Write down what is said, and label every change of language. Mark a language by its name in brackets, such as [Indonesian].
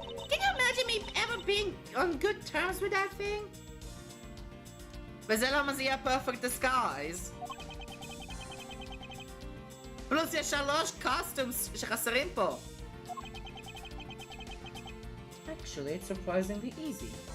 [English] Can you imagine me ever being on good terms with that thing? [Hebrew] וזה למה זה יהיה perfect disguise. פלוס יש 3 costumes שחסרים פה. [English] Actually, it's surprisingly easy.